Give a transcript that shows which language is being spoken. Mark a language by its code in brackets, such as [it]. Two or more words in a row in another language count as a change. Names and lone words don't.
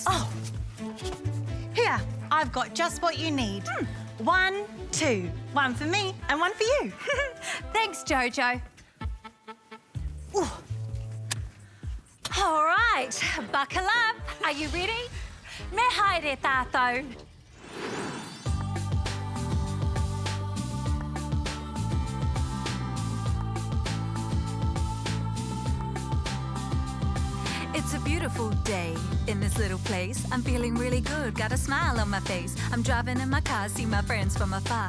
[en] Oh, Here, I've got just what you need. 1, 2. 1 for me and 1 for you. thanks, Jojo. Ooh. All right, buckle up. Are you ready? [mi] Me haere tātou. [en] It's a beautiful day in this little place. I'm feeling really good, got a smile on my face. I'm driving in my car, see my friends from afar.